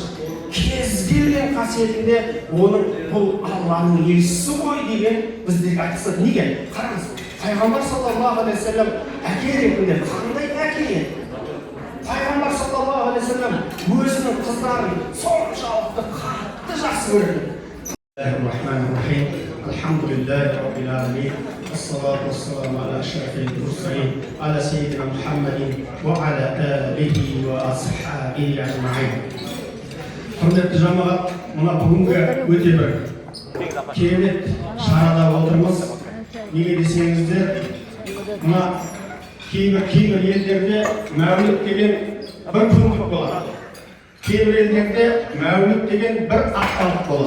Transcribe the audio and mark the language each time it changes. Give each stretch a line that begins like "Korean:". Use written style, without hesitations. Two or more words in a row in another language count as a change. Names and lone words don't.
Kazakh: Кез келген қасиетінде оның бұл Алланың елшісі ғой деген біздерге айтылады. Неге? Қараңыз, Пайғамбар
Arabic: صلى الله عليه وسلم
Kazakh: әке ретінде қандай әке еді? Пайғамбар
Arabic: صلى الله عليه وسلم
Kazakh: өзінің қыздарын соншалықты қатты жақсы көреді.
Arabic: بسم الله الرحمن الرحيم. الحمد لله رب العالمين. الصلاة والسلام على أشرف المرسلين، على سيدنا محمد وعلى آله وأصحابه أجمعين.
Kazakh: Құрметті жамағат, мына бүгінгі өте бір керемет шарада отырмыз. Неге десеңіздер, мына кейбір елдерде мәуліт деген бір күндік болады. Кейбір елдерде мәуліт деген бір апталық болады.